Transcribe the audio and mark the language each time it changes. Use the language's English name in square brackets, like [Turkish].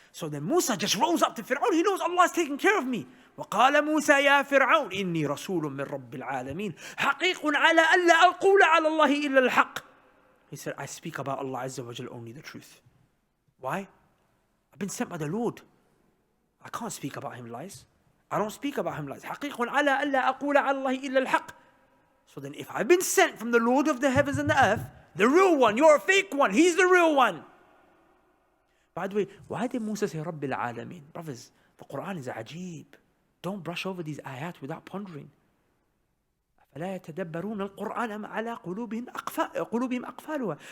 [English] So then Musa just rose up to Firawn. He knows Allah is taking care of me. [Arabic] وقال موسى يا فرعون إني رسول من رب العالمين حقيق على ألا أقول على الله إلا الحق. [English] He said, I speak about Allah Azza wa Jal only the truth. Why? I've been sent by the Lord. I can't speak about him lies. I don't speak about him lies. [Arabic] حقيق على ألا أقول على الله إلا الحق. [English] So then if I've been sent from the Lord of the heavens and the earth, the real one, you're a fake one, he's the real one. By the way, why did Musa say Rabbil Alameen? Brothers, the Quran is ajib. Don't brush over these ayat without pondering. [Arabic] فَلَا يَتَدَبَّرُونَ الْقُرْآنَ أَمْ عَلَىٰ قُلُوبِهِمْ أَقْفَالُهَا.